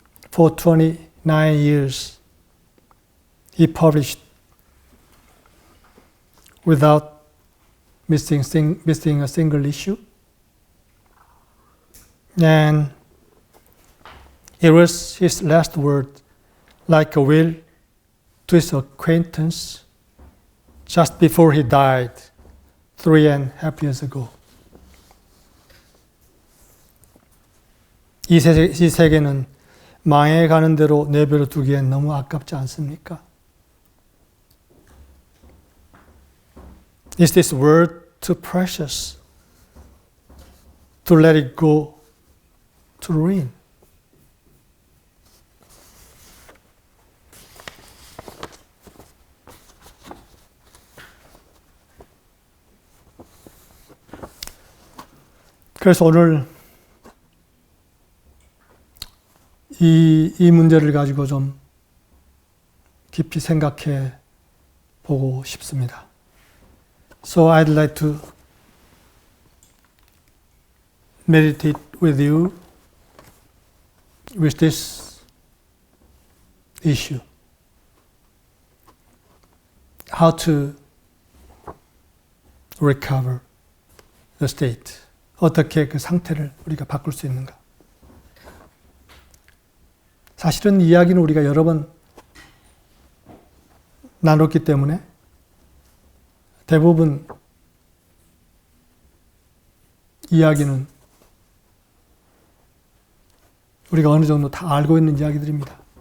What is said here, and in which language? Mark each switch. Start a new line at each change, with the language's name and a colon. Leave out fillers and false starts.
English: for 29 years he published without missing a single issue. And It was his last word, like a will to his acquaintance just before he died 3.5 years ago.
Korean: 이 세계는 망해가는 대로 내버려 두기엔 너무 아깝지 않습니까?
English: Is this word too precious to let it go to ruin?
Korean: 그래서 오늘 이 문제를 가지고 좀 깊이 생각해 보고 싶습니다.
English: So I'd like to meditate with you with this issue. How to recover the state.
Korean: 어떻게 그 상태를 우리가 바꿀 수 있는가. 사실은 이야기는 우리가 여러 번 나눴기 때문에 대부분 이야기는 우리가 어느 정도 다 알고 있는 이야기들입니다.